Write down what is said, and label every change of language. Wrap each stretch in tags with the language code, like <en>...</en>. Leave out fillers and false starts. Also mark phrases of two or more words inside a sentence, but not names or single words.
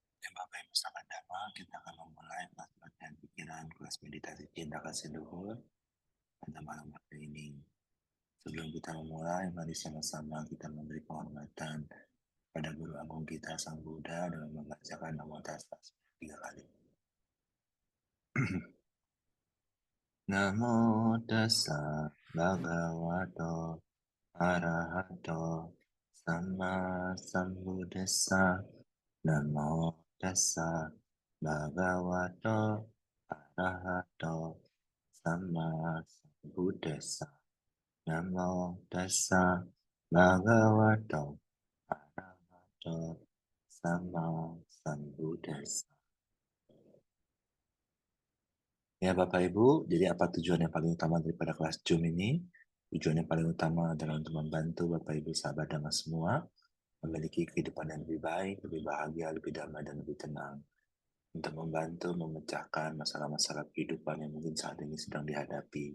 <id>Bapak Ibu sahabat Dharma, kita akan memulai kelas latihan pikiran, kelas meditasi cinta kasih luhur pada malam hari ini. Sebelum kita memulai, mari sama-sama kita memberi penghormatan pada Guru Agung kita Sang Buddha dengan membacakan Namo Tassa 3 kali.</id> <pi>Namo Tassa Bhagavato Arahato Sama Sambuddhassa. Namo Tassa Bhagavato Arahato Sama Sambuddhassa. Namo Tassa Bhagavato Arahato Sama Sambuddhassa.</pi> <id>Ya Bapak Ibu, jadi apa tujuan yang paling utama daripada kelas Zoom ini? Tujuan yang paling utama adalah untuk membantu Bapak Ibu sahabat Dhamma semua memiliki kehidupan yang lebih baik, lebih bahagia, lebih damai, dan lebih tenang. Untuk membantu memecahkan masalah-masalah kehidupan yang mungkin saat ini sedang dihadapi.</id>